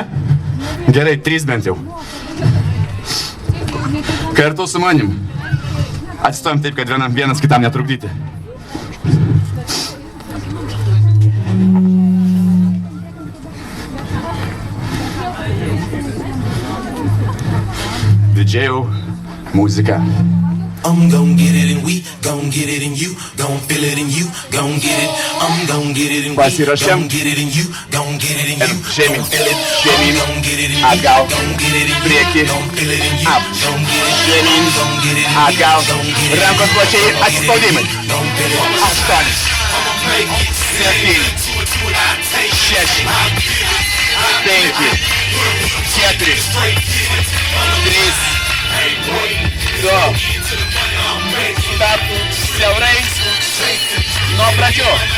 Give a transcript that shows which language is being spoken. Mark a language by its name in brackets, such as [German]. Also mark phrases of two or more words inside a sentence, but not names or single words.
[Lithuanian] Gerai, 3 bent jau. Kartu su manim. Atsistojam taip, kad vienas kitam netrukdyti. Didžėjau muzika. [English] I'm gon' get it and we gon' get it and you gon' feel it and you gon' get it. I'm gon' get it and we gon' get it and you gon' get it and you [Lithuanian] Žemyn, žemyn, atgal, prieki, ap, žemyn, atgal, rankos plačiai, atsispaudimai. 8, 7, 6, 5, 4, 3, 2, stop, siaurai, nuo pradžių,